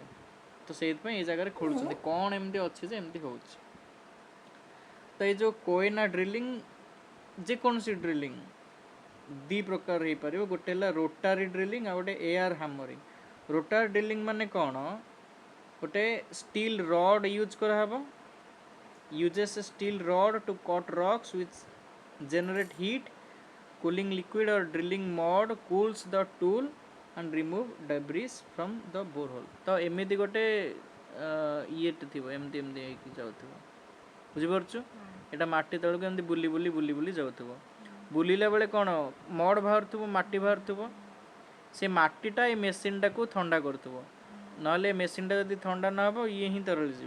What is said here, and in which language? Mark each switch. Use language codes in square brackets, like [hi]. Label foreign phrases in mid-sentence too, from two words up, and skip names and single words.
[or] ତ ସେଇଥିପାଇଁ ଏଇ ଜାଗାରେ ଖୋଳୁଛନ୍ତି, କ'ଣ ଏମିତି ଅଛି ଯେ ଏମିତି ହେଉଛି। ତ ଏଇ ଯେଉଁ କୋଏନା ଡ୍ରିଲିଂ, ଯେକୌଣସି ଡ୍ରିଲିଂ ଦୁଇ ପ୍ରକାର ହେଇପାରିବ, ଗୋଟେ ହେଲା [en] rotary drilling, [or] ଆଉ ଗୋଟେ [en] air hammering. rotary drilling [or] ମାନେ କ'ଣ, ଗୋଟେ [en] steel rod use [or] କରାହେବ, [en] uses a steel rod to cut rocks which generate heat, cooling liquid or drilling mud cools the tool and remove debris from the borehole। [or] ତ ଏମିତି ଗୋଟେ ଇଏଟେ ଥିବ, ଏମିତି ହେଇକି ଯାଉଥିବ, ବୁଝିପାରୁଛୁ? ଏଇଟା ମାଟି ତଳକୁ ଏମିତି ବୁଲି ଯାଉଥିବ, ବୁଲିଲା ବେଳେ କ'ଣ ମଡ଼ ବାହାରୁଥିବ, ମାଟି ବାହାରୁଥିବ, ସେ ମାଟିଟା ଏ ମେସିନ୍ଟାକୁ ଥଣ୍ଡା କରୁଥିବ, ନହେଲେ ଏ ମେସିନ୍ଟା ଯଦି ଥଣ୍ଡା ନ ହେବ ଇଏ ହିଁ ତରଳିଯିବ।